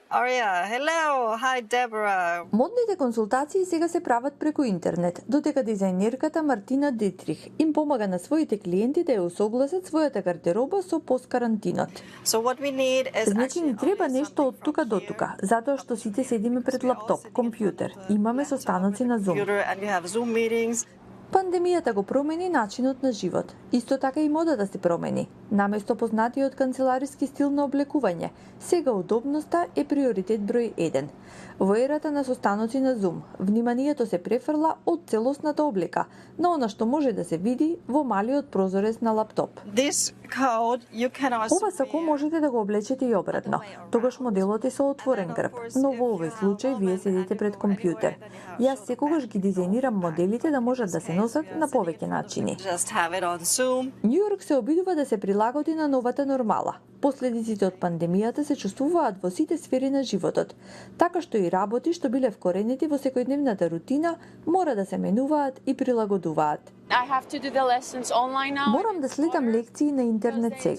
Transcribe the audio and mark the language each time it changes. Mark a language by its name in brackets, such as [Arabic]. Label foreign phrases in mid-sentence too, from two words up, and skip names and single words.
[English] Aria, hello. Hi, Deborah. [Macedonian] Модните консултации сега се прават преку интернет, додека дизајнерката Мартина Дитрих им помага на своите клиенти да ја усогласат својата гардероба со посткарантинот. [English] So what we need is [Macedonian] Значи ни треба нешто од тука до тука, затоа што сите седиме пред лаптоп, компјутер, имаме состаноци на Zoom. [English] and we have Zoom meetings. [Macedonian] Пандемијата го промени начинот на живот. Исто така и модата се промени. Наместо познатиот канцелариски стил на облекување, сега удобноста е приоритет број 1. Во ерата на состаноци на Zoom, вниманието се префрла од целосната облека на она што може да се види во малиот прозорец на лаптоп. [English] This coat you can also [Macedonian] Ова сако можете да го облечете и обратно. Тогаш моделот е со отворен грб, но во овој случај вие седите пред компјутер. Јас секогаш ги дизајнирам моделите да можат да се носат на повеќе начини. [English] just have it on Zoom. [Macedonian] Њујорк се обидува да се прилагоди на новата нормала. Последиците од пандемијата се чувствуваат во сите сфери на животот, така што и работи што биле вкоренети во секојдневната рутина мора да се менуваат и прилагодуваат. Морам да следам лекции на интернет сега.